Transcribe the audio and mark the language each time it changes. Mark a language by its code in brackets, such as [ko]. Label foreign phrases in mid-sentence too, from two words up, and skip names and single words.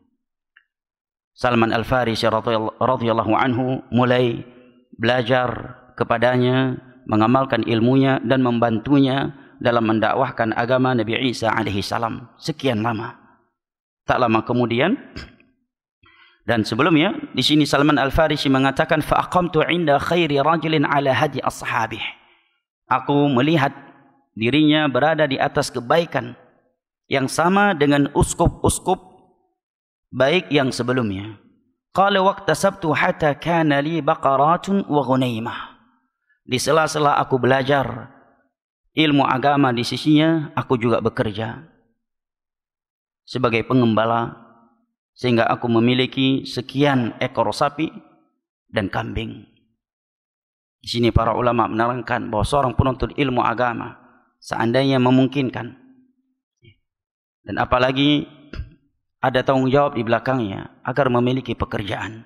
[id] Salman Al-Farisi [ar] رضي الله عنه [id] mulai belajar kepadanya, mengamalkan ilmunya dan membantunya dalam mendakwahkan agama Nabi Isa [ar] عليه السلام [id] sekian lama. Tak lama kemudian, dan sebelumnya di sini Salman Al-Farisi mengatakan [ar] فأقمت عند خير رجل على هدي أصحابه. [id] Aku melihat dirinya berada di atas kebaikan yang sama dengan uskup-uskup baik yang sebelumnya. [ar] قال واكتسبت حتى كان لي بقرات وغنيمة. [id] Di sela-sela aku belajar ilmu agama di sisinya, aku juga bekerja sebagai pengembala sehingga aku memiliki sekian ekor sapi dan kambing. Di sini para ulama menerangkan bahwa seorang penuntut ilmu agama seandainya memungkinkan dan apalagi ada tanggung jawab di belakangnya agar memiliki pekerjaan.